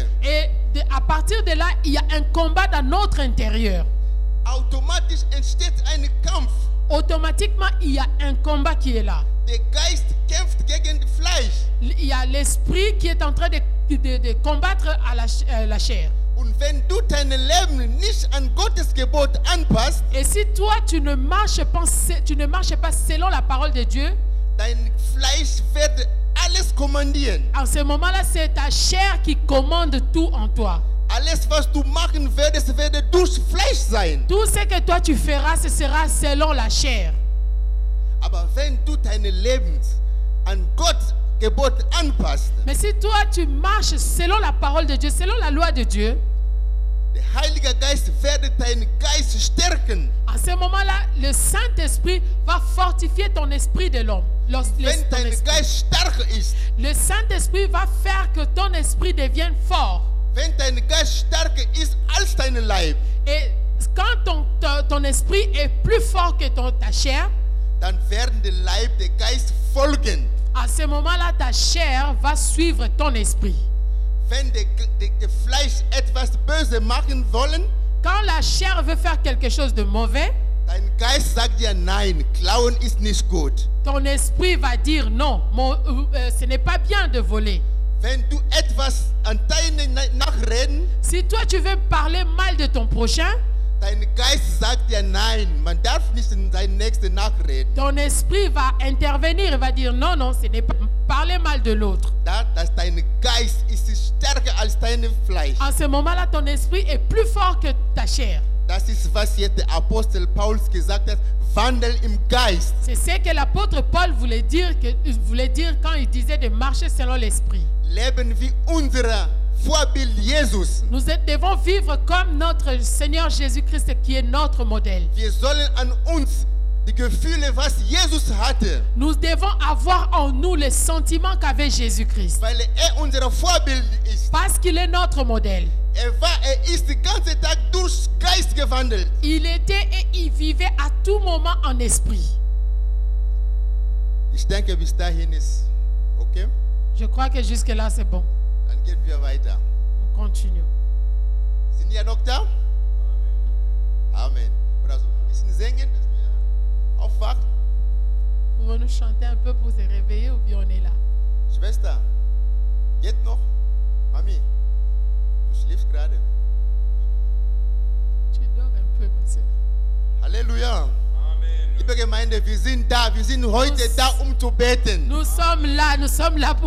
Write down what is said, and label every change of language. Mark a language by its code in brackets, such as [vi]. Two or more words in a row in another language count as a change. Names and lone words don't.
[fr] Et à partir de là, il y a un combat dans notre intérieur. [de] Automatisch entsteht ein Kampf. [fr] Automatiquement, il y a un combat qui est là. [de] Der Geist kämpft gegen das Fleisch. [fr] Il y a l'esprit qui est en train de combattre à la chair. [de] Und wenn du dein Leben nicht an Gottes Gebot anpasst, [fr] Et si toi, tu ne marches pas selon la parole de Dieu, [de] dein Fleisch wird alles kommandieren. [fr] en ce moment-là, c'est ta chair qui commande tout en toi. [de] Alles, was du machen würdest, werde durch Fleisch sein. [fr] Tout ce que toi tu feras, ce sera selon la chair. [de] Aber wenn du dein Leben an Gottes Gebot anpasst, [fr] Mais si toi tu marches selon la parole de Dieu, selon la loi de Dieu, [de] der Heilige Geist wird deinen Geist stärken. [fr] à ce moment-là, le Saint-Esprit va fortifier ton esprit de l'homme. [de] Wenn dein Geist stark ist, [fr] Le Saint-Esprit va faire que ton esprit devienne fort. [de] wenn dein Geist stärker ist als dein Leib, [fr] Et quand ton esprit est plus fort que ta chair, [de] dann werden der Leib, der Geist folgen. [fr] à ce moment-là, ta chair va suivre ton esprit. [de] Wenn der Fleisch etwas Böses machen wollen, [fr] Quand la chair veut faire quelque chose de mauvais, [de] dein Geist sagt dir nein, klauen ist nicht gut. [fr] ton esprit va dire non, ce n'est pas bien de voler. [de] Wenn du etwas an deinen nachreden, [fr] Si toi tu veux parler mal de ton prochain, [de] dein Geist sagt dir nein, man darf nicht in seinen Nächsten nachreden. [fr] ton esprit va intervenir et va dire non, non, ce n'est pas parler mal de l'autre. [de] Dass dein Geist ist stärker als dein Fleisch. [fr] En ce moment-là, ton esprit est plus fort que ta chair. [de] Das ist, was jetzt der Apostel Paulus gesagt hat, Wandel im Geist. [fr] C'est ce que l'apôtre Paul voulait dire quand il disait de marcher selon l'esprit. [de] Leben wie unser Vorbild Jesus. [fr] Nous devons vivre comme notre Seigneur Jésus-Christ qui est notre modèle. [de] Wir sollen an uns die Gefühle, was Jesus hatte, [fr] Nous devons avoir en nous les sentiments qu'avait Jésus-Christ. [de] weil unser Vorbild ist. [fr] Parce qu'il est notre modèle. [de] Er ist den ganzen Tag durch Geist gewandelt. [fr] Il était et il vivait à tout moment en esprit. [de] Ich denke, bis dahin ist okay. [fr] Je crois que jusque-là, c'est bon. [de] Dann gehen wir weiter. [fr] On continue. [de] Sind ihr noch da? Amen. Oder so ein bisschen singen, dass wir aufwachen. [fr] Pouvons-nous chanter un peu pour se réveiller ou bien on est là? [de] Schwester, geht noch? Mami, du schläfst gerade. [fr] Tu dors un peu, ma soeur. [de] Halleluja. Liebe Gemeinde, wir sind da. Wir sind heute da, um zu beten. [fr] Nous sommes là pour